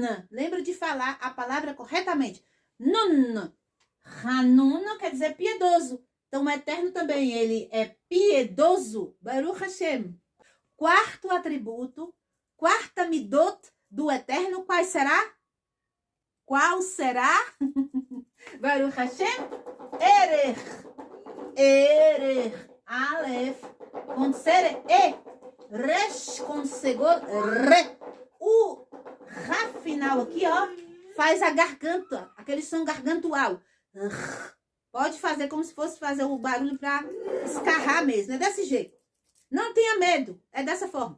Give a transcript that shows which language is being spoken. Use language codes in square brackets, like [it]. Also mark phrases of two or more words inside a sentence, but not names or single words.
[pt] Lembra de falar a palavra corretamente. Nun. Hanun quer dizer piedoso. Então, o Eterno também, ele é piedoso. [he] ברוך השם. [pt] Quarto atributo, quarta midot do Eterno, qual será? Qual será? [he] ברוך השם. ארך. ארך. אלף. [pt] Com ser e. Resh com segor. Re. O Ra final aqui, ó, faz a garganta, aquele som gargantual. Pode fazer como se fosse fazer o barulho para escarrar mesmo. É desse jeito. Não tenha medo. É dessa forma.